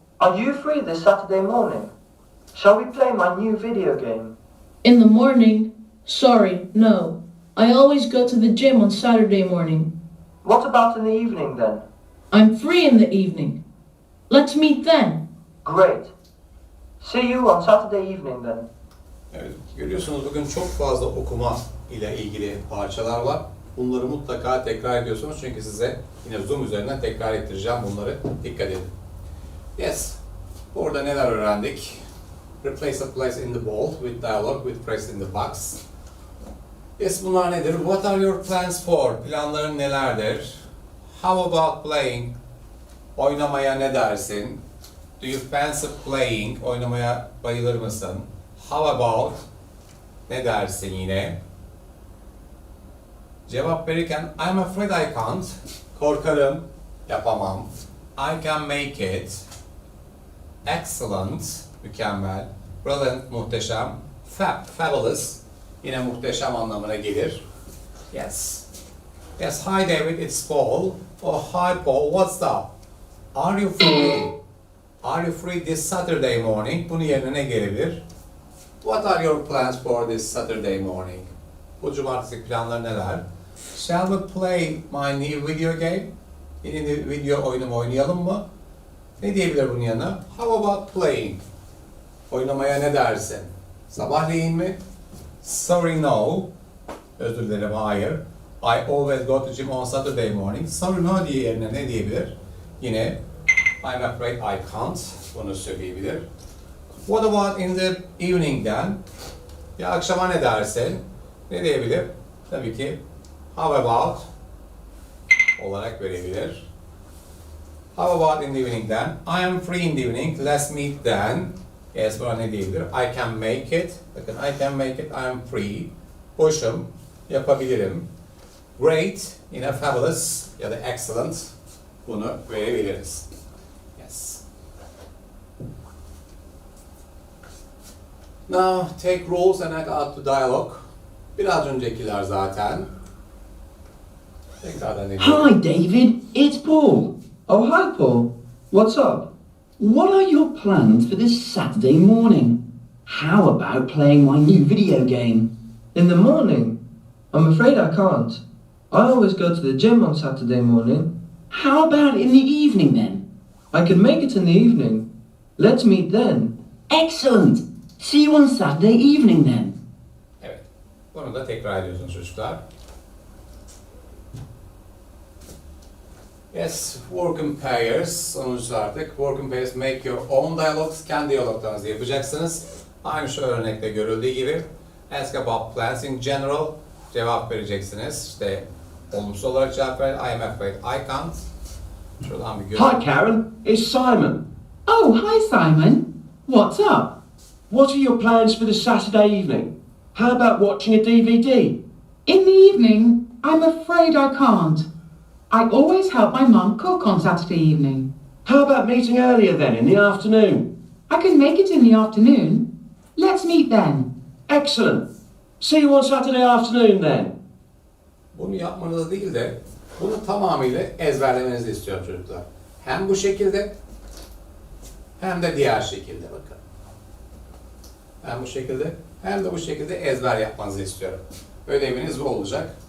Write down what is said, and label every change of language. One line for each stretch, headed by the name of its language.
English: Are you free this Saturday morning? Shall we play my new video game? In the morning? Sorry, no. I always go to the gym on Saturday morning. What about in the evening then? I'm free in the evening. Let's meet then. Great. See you on Saturday evening then.
Turkish: Evet, görüyorsunuz bugün çok fazla okuma ile ilgili parçalar var. Bunları mutlaka tekrar ediyorsunuz çünkü size yine Zoom üzerinden tekrar ettireceğim bunları. Dikkat edin. Yes. Burada neler öğrendik?
English: Replace a place in the ball with dialogue with press in the box. Yes,
Turkish: bunlar nedir?
English: What are your plans for?
Turkish: Planların nelerdir?
English: How about playing?
Turkish: Oynamaya ne dersin?
English: Do you fancy playing?
Turkish: Oynamaya bayılır mısın?
English: How about?
Turkish: Ne dersin yine? Cevap verirken
English: I'm afraid I can't.
Turkish: Korkarım, yapamam.
English: I can make it.
Turkish: Excellent, mükemmel. Brilliant, muhteşem. Fab, fabulous, yine muhteşem anlamına gelir.
English: Yes. Yes, hi David, it's Paul. Oh, hi Paul, what's up? Are you free? Are you free this Saturday morning?
Turkish: Bunun yerine ne gelebilir?
English: What are your plans for this Saturday morning?
Turkish: Bu cumartesi planları neler?
English: Shall we play my new video game?
Turkish: Yeni bir video oyunumu oynayalım mı? Ne diyebilir bunun yanına?
English: How about playing?
Turkish: Oynamaya ne dersin? Sabahleyin mi?
English: Sorry no.
Turkish: Özür dilerim hayır.
English: I always go to gym on Saturday morning. Sorry no
Turkish: diye yerine ne diyebilir? Yine
English: I'm afraid I can't.
Turkish: Bunu söyleyebilir.
English: What about in the evening'den?
Turkish: Ya akşama ne dersin? Ne diyebilir? Tabii ki
English: how about
Turkish: olarak verebilir.
English: How about in the evening'den? I am free in the evening. Let's meet then.
Turkish: Yes, buna ne diyebilir?
English: I can make it.
Turkish: Bakın
English: I can make it. I am free.
Turkish: Boşum. Yapabilirim.
English: Great.
Turkish: Yine fabulous ya da excellent. Bunu verebiliriz. Yes.
English: Now take rules and act out the dialogue.
Turkish: Biraz öncekiler zaten. Tekrardan ne diyor?
English: Hi, David. It's Paul. Oh, hi, Paul. What's up? What are your plans for this Saturday morning? How about playing my new video game? In the morning? I'm afraid I can't. I always go to the gym on Saturday morning. How about in the evening then? I can make it in the evening. Let's meet then. Excellent. See you on Saturday evening then.
Turkish: Evet. Bunu da tekrar ediyorsunuz çocuklar.
English: Yes, work in pairs.
Turkish: Sonuçta artık
English: work in pairs, make your own dialogues.
Turkish: Kendi diyaloglarınızı yapacaksınız. Aynı şu örnekte görüldüğü gibi.
English: Ask about plans in general.
Turkish: Cevap vereceksiniz. İşte olumsuz olarak cevap ver.
English: I am afraid I can't.
Turkish: Şuradan bir göz.
English: Hi, Karen. It's Simon. Oh, hi, Simon. What's up? What are your plans for the Saturday evening? How about watching a DVD? In the evening, I'm afraid I can't. I always help my mum cook on Saturday evening. How about meeting earlier then, in the afternoon? I can make it in the afternoon. Let's meet then. Excellent. See you on Saturday afternoon then.
Turkish: Bunu yapmanız değil de bunu tamamıyla ezberlemenizi istiyorum çocuklar. Hem bu şekilde hem de diğer şekilde bakın. Hem bu şekilde hem de bu şekilde ezber yapmanızı istiyorum. Ödeviniz bu olacak.